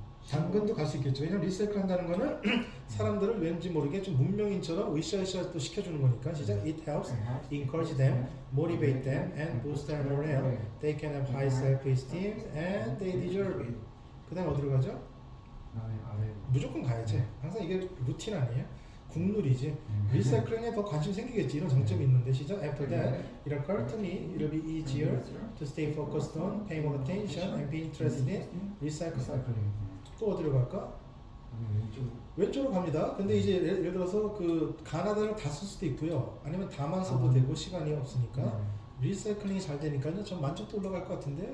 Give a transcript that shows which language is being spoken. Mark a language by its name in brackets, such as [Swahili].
[Korean] 당근도 갈 수 있겠죠. 왜냐면 리사이클 한다는 거는 사람들을 왠지 모르게 좀 문명인처럼 으쌰으쌰 또 시켜주는 거니까. 시작. [English] It helps encourage them, motivate them, and boost their morale. They can have high self-esteem, and they deserve it. [Korean] 그 다음에 어디로 가죠? 무조건 가야지. 항상 이게 루틴 아니에요? 국룰이지. 리사이클링에 더 관심 생기겠지. 이런 장점이 있는데 시작. [English] After that, it occurred to me it'll be easier to stay focused on, pay more attention, and be interested in recycling. [Korean] 또 어디로 갈까? 왼쪽으로 갑니다. 근데 이제 예를 들어서 그 가나다를 다 쓸 수도 있고요. 아니면 다만 써도 되고 시간이 없으니까 리사이클링이 잘 되니까요. 전 만족도 올라갈 것 같은데요.